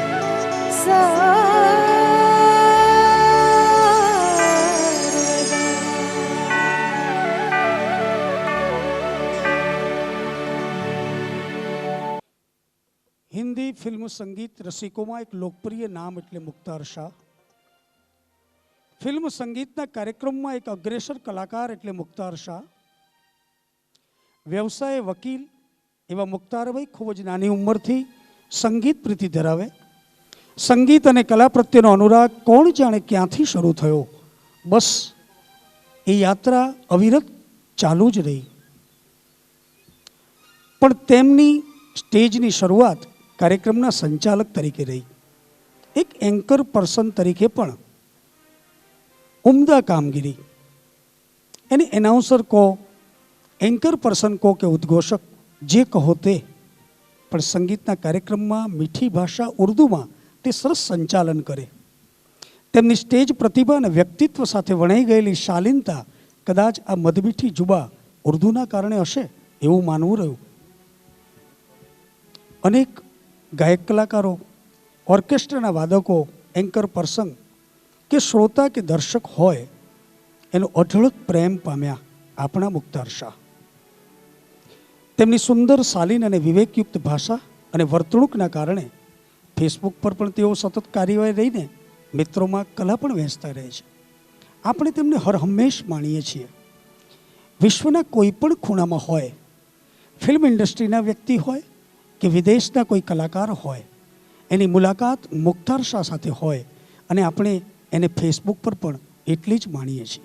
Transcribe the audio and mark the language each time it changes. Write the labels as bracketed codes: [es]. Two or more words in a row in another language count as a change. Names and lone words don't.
[gu] હિંદી ફિલ્મ સંગીત રસિકોં એક લોકપ્રિય નામ એટલે મુખ્તાર શાહ। ફિલ્મ સંગીતના કાર્યક્રમ મેં એક અગ્રેસર કલાકાર એટલે મુખ્તાર શાહ। વ્યવસાય વકીલ એવં મુખ્તારભાઈ ખૂબ જ નાની ઉંમરથી સંગીત પ્રીતિ ધરાવે। સંગીત અને કલા પ્રત્યેનો અનુરાગ કોણ જાણે ક્યાંથી શરૂ થયો, બસ એ યાત્રા અવિરત ચાલૂ જ રહી। પણ તેમની સ્ટેજની શરૂઆત કાર્યક્રમના સંચાલક તરીકે રહી। એક [en] anchor person [gu] તરીકે પણ ઉમ્દા કામગીરી। એની એનાઉન્સર કો, [en] anchor person [gu] કો કે ઉદ્ઘોષક જે કહો તે, પણ સંગીતના કાર્યક્રમ મેં મીઠી ભાષા ઉર્દૂ મેં તે સરસ સંચાલન કરે। તેમની સ્ટેજ પ્રતિભા અને વ્યક્તિત્વ સાથે વણાઈ ગયેલી શાલીનતા કદાચ આ મધમીઠી જુબા ઉર્દૂના કારણે હશે એવું માનવું રહ્યું। અનેક ગાયક કલાકારો, ઑર્કેસ્ટ્રાના વાદકો, [en] anchor person [gu] કે શ્રોતા કે દર્શક હોય એનો અઢળક પ્રેમ પામ્યા આપણા મુખ્તાર શાહ। તેમની સુંદર શાલીન અને વિવેકયુક્ત ભાષા અને વર્તણૂકના કારણે ફેસબુક પર પણ તેઓ સતત કાર્યવાહી રહીને મિત્રોમાં કલા પણ વહેંચતા રહે છે। આપણે તેમને હર હમેશ માણીએ છીએ। વિશ્વના કોઈપણ ખૂણામાં હોય, [en] film industryના [gu] વ્યક્તિ હોય કિ વિદેશના કોઈ કલાકાર હોય, એની મુલાકાત મુખ્તાર શાહ સાથે હોય અને આપણે એને ફેસબુક પર પણ એટલી જ માણીએ છીએ।